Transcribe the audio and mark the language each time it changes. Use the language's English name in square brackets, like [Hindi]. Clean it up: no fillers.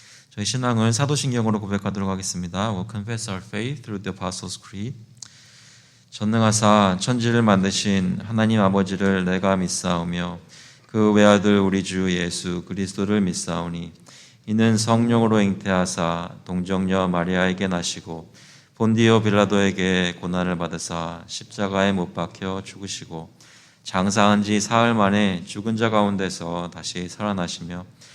[Korean] 저희 신앙을 사도신경으로 고백하도록 하겠습니다. [English] We'll confess our faith through the Apostles' Creed. [Korean] 전능하사 천지를 만드신 하나님 아버지를 내가 믿사오며 그 외아들 우리 주 예수 그리스도를 믿사오니 이는 성령으로 잉태하사 동정녀 마리아에게 나시고 본디오 빌라도에게 고난을 받으사 십자가에 못 박혀 죽으시고 장사한 지 사흘 만에 죽은 자 가운데서 다시 살아나시며